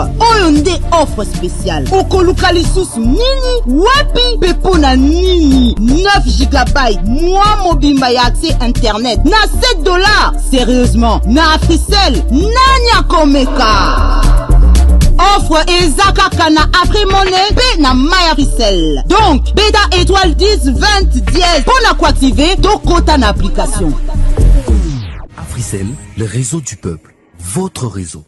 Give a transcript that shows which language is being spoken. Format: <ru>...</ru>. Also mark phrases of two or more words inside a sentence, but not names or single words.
<ln>Oyo nde</ln> <fr>offre spéciale.</fr> <ln>Okoluka lisusu nini? Wapi pepo na nini? 9 GB mois mobimba ya</ln> <fr>accès internet</fr> <ln>na $7. Sérieusement, na Africell nani akomeka? Offre ezaka na Afrimonnaie pe na My Africell. Donc, beta étoile 10 20 10</ln> <fr>pour la activer</fr> <ln>to kota na application.</ln> <fr>Africell, le réseau du peuple, votre réseau.</fr>